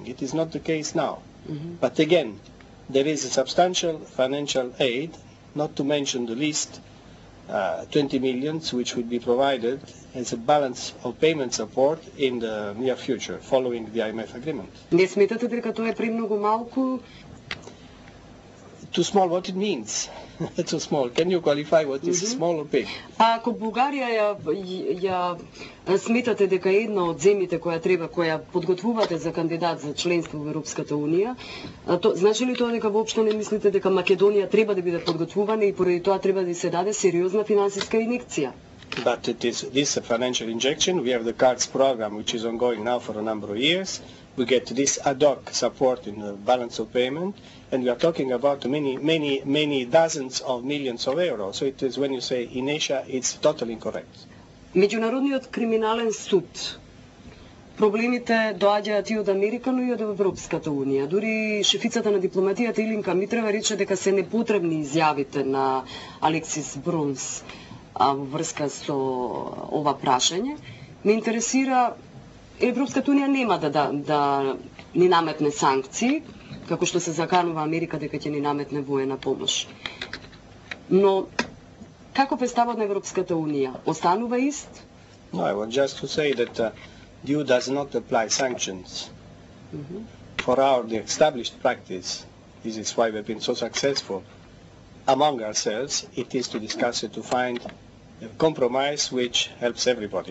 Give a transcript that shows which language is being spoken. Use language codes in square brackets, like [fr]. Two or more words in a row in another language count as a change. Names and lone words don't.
[en] It is not the case now. But again, there is a substantial financial aid, not to mention the least 20 million, which will be provided as a balance of payment support in the near future, following the IMF agreement. [mk] Не сметате дека тоа е премногу малку? [en] Too small, what it means? Too small. Can you qualify what is small or big? [mk] Ако Бугарија ја сметате дека една од земјите која подготвувате за кандидат за членство во Европската Унија, значи ли тоа дека воопшто не мислите дека Македонија треба да биде подготвувана и поради тоа треба да се даде сериозна финансиска инjekција? [en] But this is a financial injection. We have the CARDS program, which is ongoing now for a number of years. We get this ad hoc support in the balance of payment, and we are talking about many dozens of millions of euros. So it is, when you say in Asia, it's totally incorrect. [mk] Меѓународниот криминален суд. Проблемите доаѓаат и од Америка, но и од Европската Унија. Дури шефицата на дипломатијата Илинка Митрева рече дека се непотребни изјавите на Алексис Брунс во врска со ова прашање. Ме интересира, Европската Унија нема да ни наметне санкции, како што се заканува Америка дека ќе ни наметне воена помош. Но каков е ставот на Европската Унија? Останува ист? [en] No, I want just to say that the EU does not apply sanctions. For the established practice, this is why we've been so successful among ourselves, it is to discuss it, to find a compromise which helps everybody.